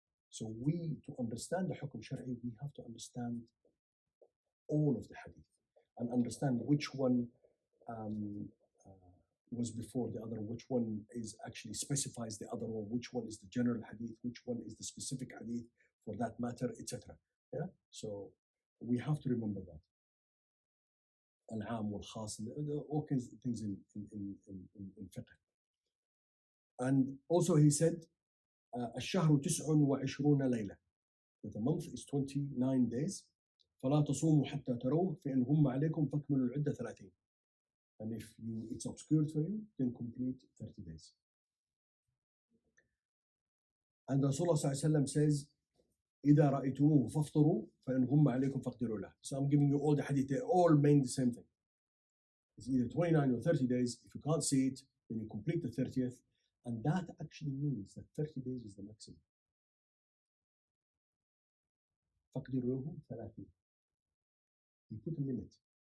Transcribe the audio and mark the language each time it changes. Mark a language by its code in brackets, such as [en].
[en] So we, to understand the hukum shari, we have to understand all of the hadith and understand which one was before the other, which one is actually specifies the other one, which one is the general hadith, which one is the specific hadith for that matter, etc. Yeah. So we have to remember that. Al-am wal-khas, all kinds of things in fiqh. And also he said, [ar] الشهر 29 ليلة. [en] That the month is 29 days. [ar] فلا تصوموا حتى تروه فإن غم عليكم فاكملوا العدة 30. [en] And if it's obscured for you, then complete 30 days. And Rasulullah sallallahu alaihi wasallam says, [ar] إذا رأيتموه فافطروا فإن غم عليكم فاقدروا له. [en] So I'm giving you all the hadith. They all mean the same thing. It's either 29 or 30 days. If you can't see it, then you complete the 30th. And that actually means that 30 days is the maximum. [ar] فاقدروا له 30. [en] You put a limit.